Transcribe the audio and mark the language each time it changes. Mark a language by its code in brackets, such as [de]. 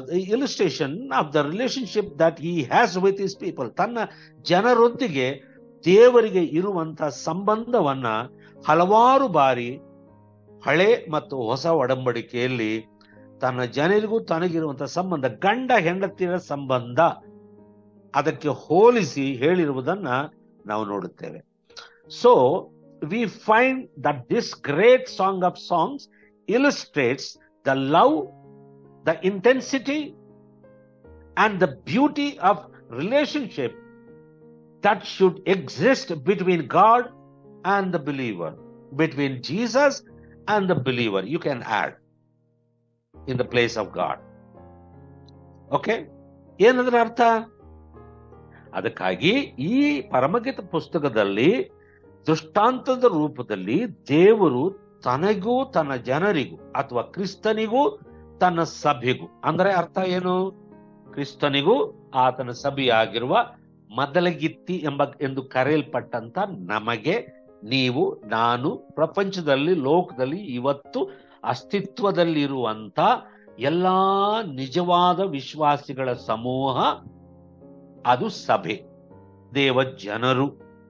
[en] illustration of the relationship that he has with his people. [kn] ತನ್ನ ಜನರೊಂದಿಗೆ ದೇವರಿಗೆ ಇರುವಂತಹ ಸಂಬಂಧವನ್ನ ಹಲವಾರು ಬಾರಿ ಹಳೆ ಮತ್ತು ಹೊಸ ಒಡಂಬಡಿಕೆಯಲ್ಲಿ ತನ್ನ ಜನರಿಗೂ ತನಗಿರುವಂತಹ ಸಂಬಂಧ, ಗಂಡ ಹೆಂಡತಿಯರ ಸಂಬಂಧ, ಅದಕ್ಕೆ ಹೋಲಿಸಿ ಹೇಳಿರುವುದನ್ನ ನಾವು ನೋಡುತ್ತೇವೆ. [en] So we find that this great song of songs illustrates the love, the intensity and the beauty of relationship that should exist between God and the believer, between Jesus and the believer. You can add in the place of God. [kn] Okay? ಏನಂದ್ರೆ ಅರ್ಥ? ಅದಕ್ಕಾಗಿ ಈ ಪರಮಗೀತ ಪುಸ್ತಕದಲ್ಲಿ ದೃಷ್ಟಾಂತದ ರೂಪದಲ್ಲಿ ದೇವರು ತನಗೂ ತನ್ನ ಜನರಿಗೂ ಅಥವಾ ಕ್ರಿಸ್ತನಿಗೂ ತನ್ನ ಸಭೆಗೂ, ಅಂದ್ರೆ ಅರ್ಥ ಏನು? ಕ್ರಿಸ್ತನಿಗೂ ಆತನ ಸಭೆಯಾಗಿರುವ ಮೊದಲಗಿತ್ತಿ ಎಂದು ಕರೆಯಲ್ಪಟ್ಟಂತ ನಮಗೆ, ನೀವು, ನಾನು, ಪ್ರಪಂಚದಲ್ಲಿ, ಲೋಕದಲ್ಲಿ ಇವತ್ತು ಅಸ್ತಿತ್ವದಲ್ಲಿರುವಂತ ಎಲ್ಲಾ ನಿಜವಾದ ವಿಶ್ವಾಸಿಗಳ ಸಮೂಹ, ಅದು ಸಭೆ, ದೇವ ಜನರು.